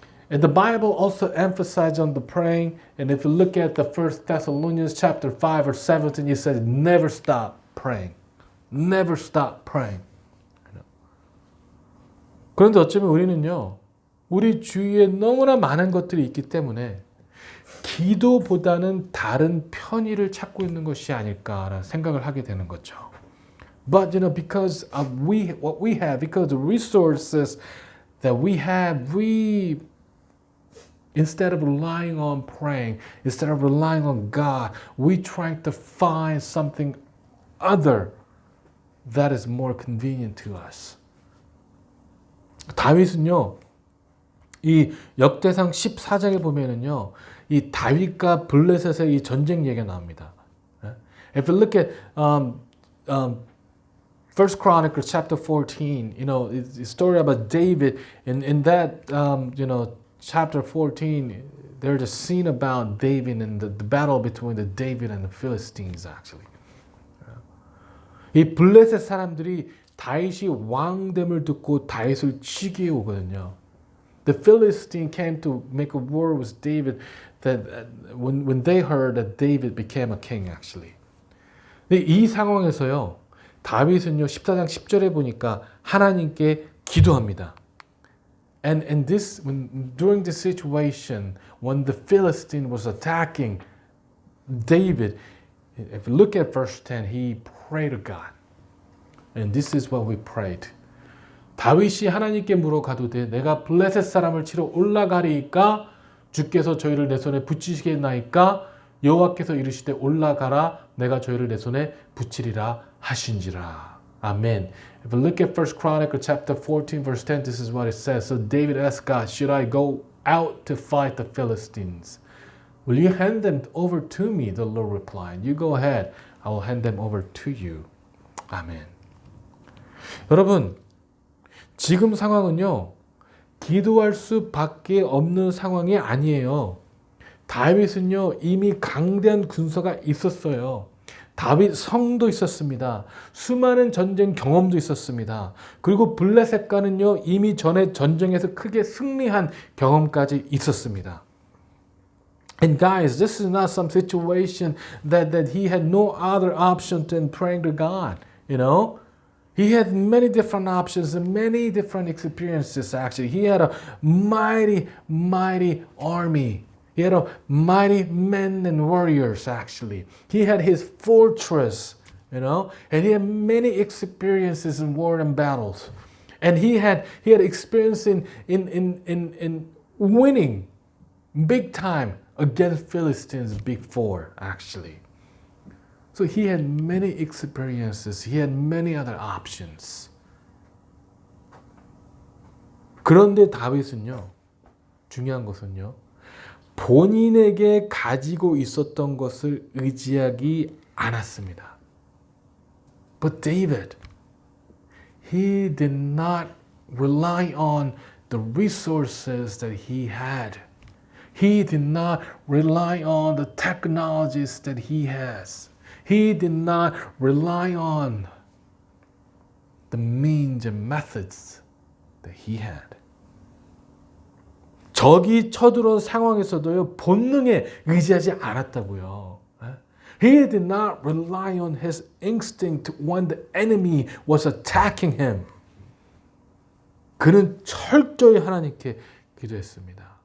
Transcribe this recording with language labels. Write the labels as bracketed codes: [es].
[en] And the Bible also emphasizes on the praying. And if you look at the 1 Thessalonians chapter 5 or 17, it says never stop praying. Never stop praying. [ko] 그런데 어쩌면 우리는요, 우리 주위에 너무나 많은 것들이 있기 때문에 기도보다는 다른 편의를 찾고 있는 것이 아닐까라는 생각을 하게 되는 거죠. [en] But because of what we have, because the resources that we have, we Instead of relying on praying, instead of relying on God, we trying to find something other that is more convenient to us. [ko] 다윗은요, 이 역대상 14장에 보면은요, 이 다윗과 블레셋의 이 전쟁 얘기가 나옵니다. [en] If you look at First Chronicles chapter 14, it's a story about David. In that, chapter 14, there's a scene about David and the battle between the David and the Philistines, actually. [ko] 이 블레셋 사람들이 다윗이 왕됨을 듣고 다윗을 치기에 오거든요. [en] The Philistine came to make a war with David that when they heard that David became a king, actually. [ko] 근데 이 상황에서요, 다윗은요 14장 10절에 보니까 하나님께 기도합니다. [en] And during this situation, when the Philistine was attacking David, if you look at verse 10, he prayed to God. And this is what we prayed. [ko] 다윗이 하나님께 물어가도되 내가 블레셋 사람을 치러 올라가리이까 주께서 저희를 내 손에 붙이시겠나이까 여호와께서 이르시되 올라가라 내가 저희를 내 손에 붙이리라 하신지라. 아멘. [en] If you look at 1 Chronicles chapter 14 verse 10, this is what it says. So David asked God, should I go out to fight the Philistines? Will you hand them over to me? The Lord replied. You go ahead. I will hand them over to you. [ko] 아멘. 여러분, 지금 상황은요, 기도할 수밖에 없는 상황이 아니에요. 다윗은요, 이미 강대한 군사가 있었어요. 다윗 성도 있었습니다. 수많은 전쟁 경험도 있었습니다. 그리고 블레셋과는요, 이미 전에 전쟁에서 크게 승리한 경험까지 있었습니다. [en] And guys, this is not some situation that he had no other option than praying to God, He had many different options and many different experiences, actually. He had a mighty, mighty army. He had a mighty men and warriors, actually. He had his fortress, and he had many experiences in war and battles. And he had experience in winning big time against Philistines, big four, actually. So he had many experiences. He had many other options. [ko] 그런데 다윗은요, 중요한 것은요, 본인에게 가지고 있었던 것을 의지하기 않았습니다. [en] But David, he did not rely on the resources that he had. He did not rely on the technologies that he has. He did not rely on the means and methods that he had. [ko] 적이 쳐들어온 상황에서도요, 본능에 의지하지 않았다고요. [en] He did not rely on his instinct when the enemy was attacking him. [ko] 그는 철저히 하나님께 기도했습니다.